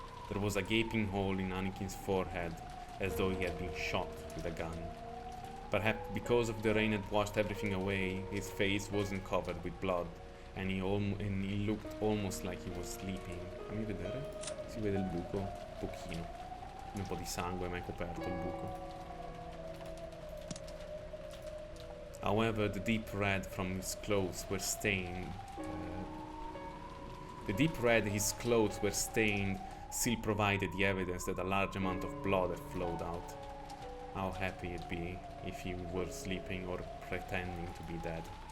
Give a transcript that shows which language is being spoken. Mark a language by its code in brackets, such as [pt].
[en] There was a gaping hole in Anakin's forehead, as though he had been shot with a gun. Perhaps because of the rain had washed everything away, his face wasn't covered with blood, and he looked almost like he was sleeping. [it] Fammi vedere. Si vede il buco, pochino. Un po' di sangue, ma è coperto il buco. [en] However, the deep red from his clothes were stained. The deep red his clothes were stained still provided the evidence that a large amount of blood had flowed out. How happy he'd be if he were sleeping or pretending to be dead.